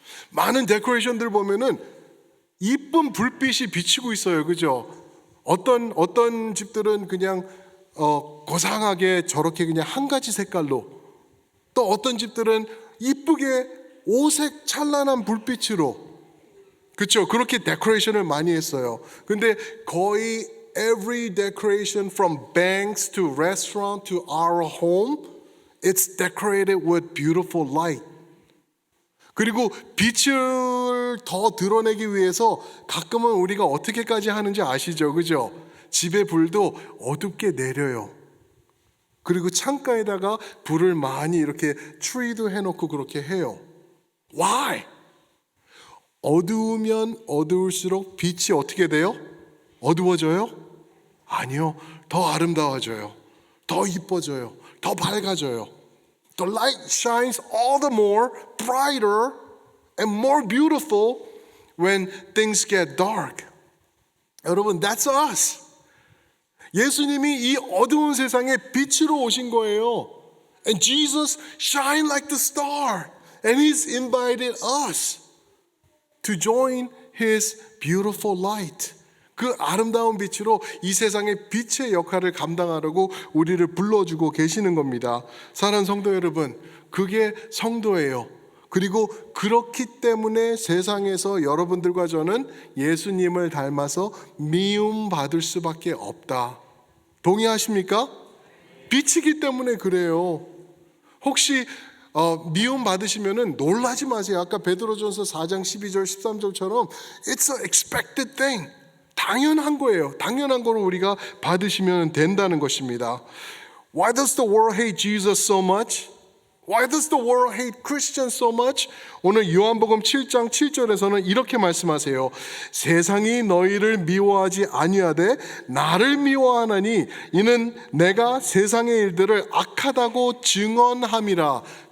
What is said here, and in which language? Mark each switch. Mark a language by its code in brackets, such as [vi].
[ko] 많은 데코레이션들 보면은 이쁜 불빛이 비치고 있어요. 그죠? 어떤 집들은 그냥 고상하게 저렇게 그냥 한 가지 색깔로, 또 어떤 집들은 이쁘게 오색 찬란한 불빛으로, 그렇죠? 그렇게 데코레이션을 많이 했어요. 근데 거의 [en] every decoration from banks to restaurant to our home, it's decorated with beautiful light. [ko] 그리고 빛을 더 드러내기 위해서 가끔은 우리가 어떻게까지 하는지 아시죠? 그죠? 집에 불도 어둡게 내려요. 그리고 창가에다가 불을 많이 이렇게 트리도 해놓고 그렇게 해요. [en] Why? [ko] 어두우면 어두울수록 빛이 어떻게 돼요? 어두워져요? 아니요. 더 아름다워져요. 더 이뻐져요. 더 밝아져요. [en] The light shines all the more brighter and more beautiful when things get dark. 여러분, that's us. [ko] 예수님이 이 어두운 세상에 빛으로 오신 거예요. [en] And Jesus shine like the star. And He's invited us to join His beautiful light. [ko] 그 아름다운 빛으로 이 세상의 빛의 역할을 감당하려고 우리를 불러주고 계시는 겁니다. 사랑하는 성도 여러분, 그게 성도예요. 그리고 그렇기 때문에 세상에서 여러분들과 저는 예수님을 닮아서 미움받을 수밖에 없다. 동의하십니까? 빛이기 때문에 그래요. 혹시 미움 받으시면은 놀라지 마세요. 아까 베드로전서 4장 12절 13절처럼 [en] It's an expected thing. [ko] 당연한 거예요. 당연한 거로 우리가 받으시면 된다는 것입니다. [en] Why does the world hate Jesus so much? Why does the world hate Christians so much? [ko] 오늘 요한복음 7장 7절에서는 이렇게 말씀하세요. 세상이 너희를 미워하지 아니하되 나를 미워하나니 이는 내가 세상의 일들을 악하다고 증언함이라.